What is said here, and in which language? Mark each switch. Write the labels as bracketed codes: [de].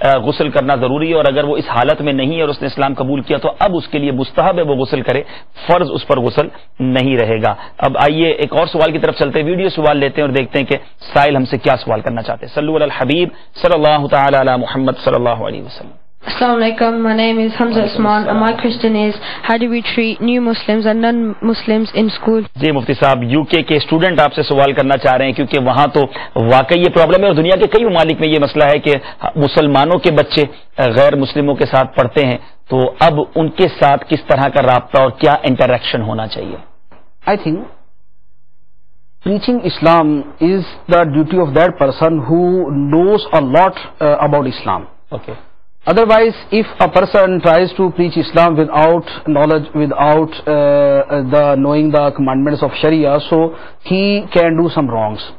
[ur] غسل کرنا ضروری ہے، اور اگر وہ اس حالت میں نہیں ہے اور اس نے اسلام قبول کیا تو اب اس کے لیے مستحب ہے وہ غسل کرے، فرض اس پر غسل نہیں رہے گا۔ اب آئیے ایک اور سوال کی طرف چلتے ہیں، ویڈیو سوال لیتے ہیں اور دیکھتے ہیں کہ سائل ہم سے کیا سوال کرنا چاہتے ہیں۔ [ar] صلو علی الحبیب صلی اللہ تعالی علی محمد صلی اللہ علیہ وسلم۔ Assalamu alaikum, [en] my name is Hamza Usman and my question is, how do we treat new Muslims and non-Muslims in school? [ur] جی مفتی صاحب، یو کے اسٹوڈنٹ آپ سے سوال کرنا چاہ رہے ہیں کیونکہ وہاں تو واقعی یہ پرابلم ہے اور دنیا کے کئی ممالک میں یہ مسئلہ ہے کہ مسلمانوں کے بچے غیر مسلموں کے ساتھ پڑھتے ہیں، تو اب ان کے ساتھ کس طرح کا رابطہ اور کیا انٹریکشن ہونا چاہیے؟ [en] I think preaching Islam is the duty of that person who knows a lot about Islam. Okay. Otherwise, if a person tries to preach Islam without knowledge, without the knowing the commandments of Sharia, so he can do some wrongs.